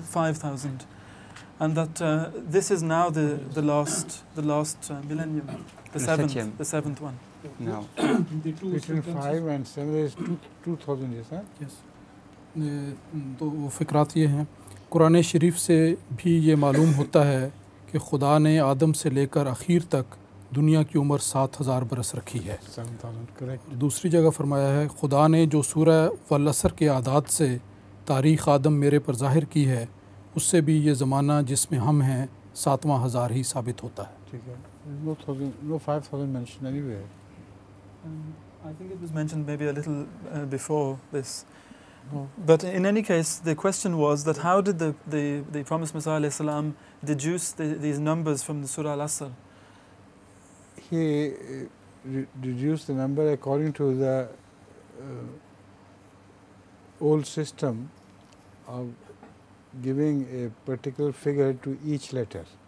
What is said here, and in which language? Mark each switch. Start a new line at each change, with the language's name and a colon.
English: 5,000, and that this is now the last millennium, the seventh one. No. Between 5 and 7 is 2,000 years, huh? Yes.
Hindi: तो वो फ़िक्रात ये हैं, कुरान शरीफ से भी ये मालूम होता है कि कि खुदा ने आदम से लेकर आखिर तक दुनिया की उम्र 7000 बरस रखी है।
English: 7,000, correct.
Hindi: दूसरी जगह फरमाया है खुदा ने जो सूरह वल असर के आदात से तारीख़ आदम मेरे पर ज़ाहिर की है उससे भी ये ज़माना जिसमें हम हैं 7,000 ही साबित होता है। ठीक है.
English: No 5,000 mentioned anywhere. I think it was mentioned maybe a little before this. No. But in any case, the question was that how did the promised Messiah alayhi salam deduce these numbers from the Surah Al-Asr? He reduced the number according to the old system of giving a particular figure to each letter.